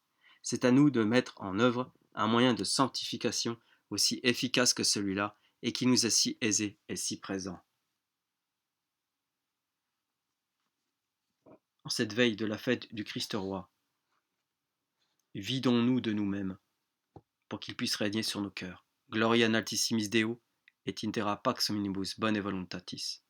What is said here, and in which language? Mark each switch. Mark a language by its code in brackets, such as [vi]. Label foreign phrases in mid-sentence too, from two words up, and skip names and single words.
[fr] C'est à nous de mettre en œuvre un moyen de sanctification aussi efficace que celui-là et qui nous est si aisé et si présent. En cette veille de la fête du Christ roi, vidons-nous de nous-mêmes pour qu'il puisse régner sur nos cœurs. [la] Gloria in altissimis Deo et in terra pax omnibus bone voluntatis.